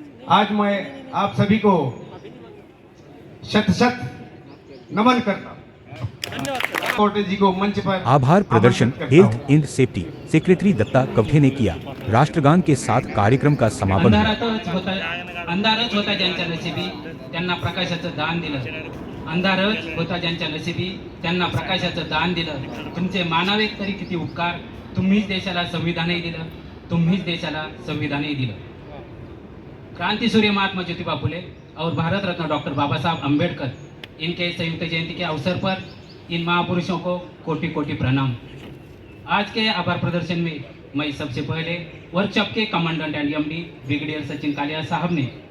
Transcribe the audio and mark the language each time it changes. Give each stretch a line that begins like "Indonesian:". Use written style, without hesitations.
Hindi: आज मैं आप सभी को शत शत नमन करता हूँ. कोटे जी को मंच पर आभार प्रदर्शन health and safety secretary Dutta Kavathe ने किया. राष्ट्रगान के साथ कार्यक्रम का समापन हुआ.
Marathi: अंधारच होता ज्यांच्या नशिबी त्यांना प्रकाशाचं दान दिलं. अंधारच होता ज्यांच्या नशिबी त्यांना प्रकाशाचं दान दिलं. तुमचे मानावे तरी किती उपकार. तुम्हीच देशाला संविधानही दिलं, तुम्हीच देशाला संविधानही दिलं.
Hindi: क्रांति सूर्य महात्मा ज्योतिबा फुले और भारत रत्न डॉक्टर बाबा साहब अम्बेडकर, इनके संयुक्त जयंती के अवसर पर इन महापुरुषों को कोटि कोटि प्रणाम. आज के आभार प्रदर्शन में मैं सबसे पहले वर्कशॉप के commandant and MD brigadier Sachin Kaliya साहब ने